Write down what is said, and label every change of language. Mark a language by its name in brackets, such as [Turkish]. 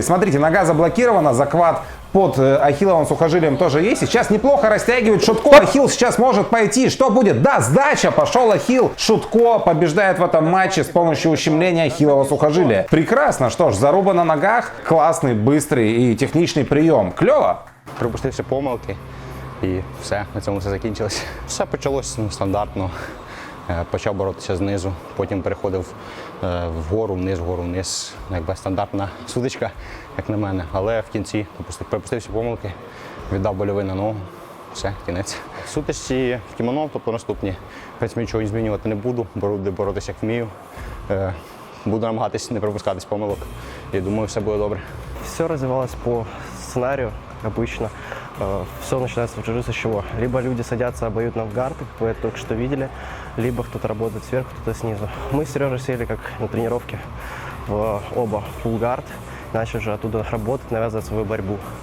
[Russian] Смотрите, нога заблокирована, захват под ахилловым сухожилием тоже есть. Сейчас неплохо растягивает Шутко. Ахилл сейчас может пойти. Что будет? Да, сдача. Пошел ахилл. Шутко побеждает в этом матче с помощью ущемления ахиллового сухожилия. Прекрасно. Что ж, заруба на ногах. Классный, быстрый и техничный прием. Клево. [Ukrainian] Припустився помилки. І все, на цьому все закінчилось. Все почалось стандартно. Почав боротися знизу, потім переходив вгору, вниз. Якби стандартна сутичка, як на мене. Але в кінці припустився помилки, віддав больовий на ногу. Все, кінець. В сутичці в кімоно, тобто наступні, в принципі, нічого змінювати не буду, буду боротися як вмію. Буду намагатись не пропускатись помилок і думаю, все буде добре. [Russian] Все развивалось по сценарию, обычно. Все начинается в джиу-джитсу с чего? Либо люди садятся обоюдно в гард, как вы это только что видели, либо кто-то работает сверху, кто-то снизу. Мы с Сережей сели как на тренировке в оба full guard, начали же оттуда работать, навязывать свою борьбу.